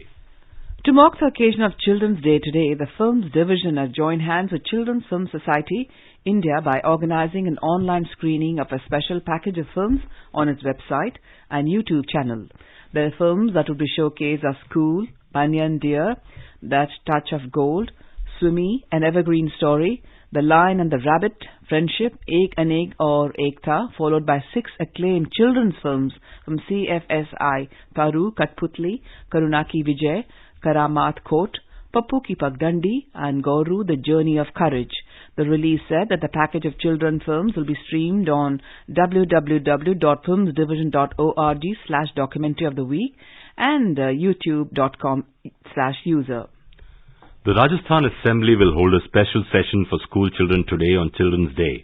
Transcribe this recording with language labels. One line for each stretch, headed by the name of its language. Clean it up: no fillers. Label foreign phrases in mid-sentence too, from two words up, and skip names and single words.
English: To mark the occasion of Children's Day today, the Films Division has joined hands with Children's Film Society India by organizing an online screening of a special package of films on its website and YouTube channel. The films that will be showcased are School, Banyan Deer, That Touch of Gold, Swimmy, An Evergreen Story, The Lion and the Rabbit, Friendship, Ek Anek or Ekta, followed by 6 acclaimed children's films from CFSI, Taru, Katputli, Karunaki Vijay, Karamat Kot, Pappu Ki Pagdandi and Gauru, The Journey of Courage. The release said that the package of children films will be streamed on www.filmsdivision.org/documentary of the week and youtube.com/user. The Rajasthan Assembly will hold a special session for school children today on Children's Day.